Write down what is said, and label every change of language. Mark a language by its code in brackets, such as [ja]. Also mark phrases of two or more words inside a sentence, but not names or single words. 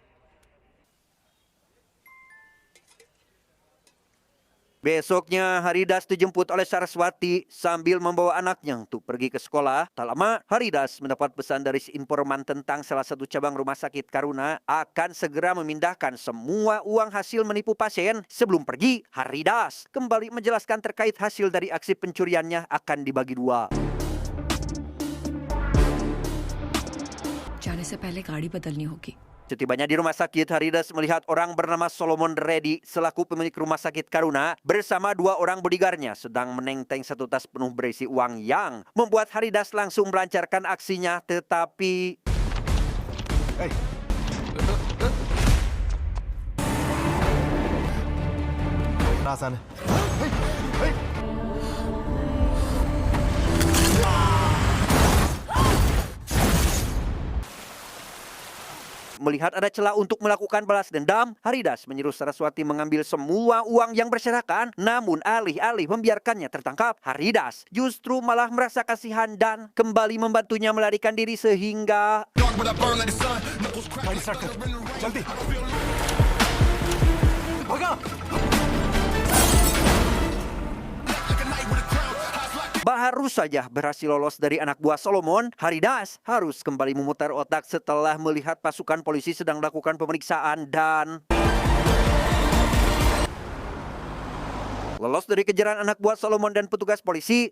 [id] Besoknya Haridas dijemput oleh Saraswati sambil membawa anaknya untuk pergi ke sekolah. Tak lama Haridas mendapat pesan dari si informan tentang salah satu cabang rumah sakit Karuna akan segera memindahkan semua uang hasil menipu pasien. Sebelum pergi, Haridas kembali menjelaskan terkait hasil dari aksi pencuriannya akan dibagi dua. [hi] जाने से पहले गाड़ी बदलनी होगी। [id] Setibanya di rumah sakit, Haridas melihat orang bernama Solomon Reddy selaku pemilik rumah sakit Karuna bersama dua orang bodyguardnya sedang menenteng satu tas penuh berisi uang yang membuat Haridas langsung melancarkan aksinya, tetapi [hi] Hey. ना आसान है। Hey. [id] melihat ada celah untuk melakukan balas dendam, Haridas menyuruh Saraswati mengambil semua uang yang berserakan. Namun alih-alih membiarkannya tertangkap, Haridas justru malah merasa kasihan dan kembali membantunya melarikan diri sehingga [hi] गाड़ी स्टार्ट कर, जल्दी। भगा। [id] baru saja berhasil lolos dari anak buah Solomon, Haridas harus kembali memutar otak setelah melihat pasukan polisi sedang melakukan pemeriksaan dan lolos dari kejaran anak buah Solomon dan petugas polisi.